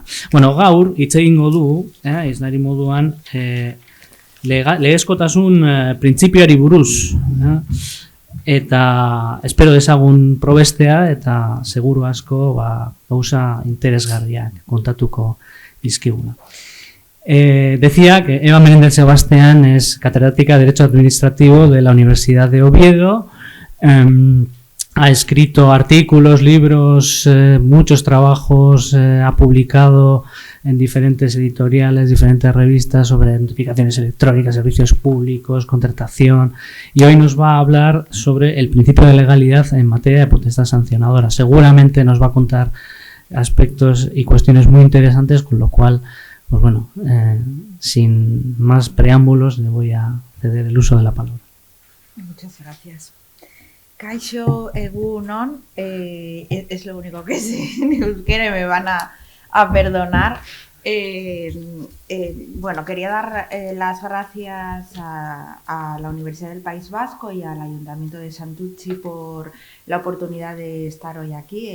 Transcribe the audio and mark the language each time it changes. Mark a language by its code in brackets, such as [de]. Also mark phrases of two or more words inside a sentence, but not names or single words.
[eu] Bueno, gaur, hitz egingo du, iznari moduan, legezkotasun printzipioari buruz, eta espero dezagun probestea, eta seguru asko gauza interesgarriak kontatuko dizkiguna. [es] Decía que Eva Menéndez Sebastián es catedrática de Derecho Administrativo de la Universidad de Oviedo. Ha escrito artículos, libros, muchos trabajos, ha publicado en diferentes editoriales, diferentes revistas sobre notificaciones electrónicas, servicios públicos, contratación, y hoy nos va a hablar sobre el principio de legalidad en materia de potestad sancionadora. Seguramente nos va a contar aspectos y cuestiones muy interesantes, con lo cual, pues bueno, sin más preámbulos, le voy a ceder el uso de la palabra. Muchas gracias. [eu] Kaixo egunon, [es] es lo único que sé en euskera, me van a perdonar. Bueno, quería dar las gracias a la Universidad del País Vasco y al Ayuntamiento de Santurtzi por la oportunidad de estar hoy aquí.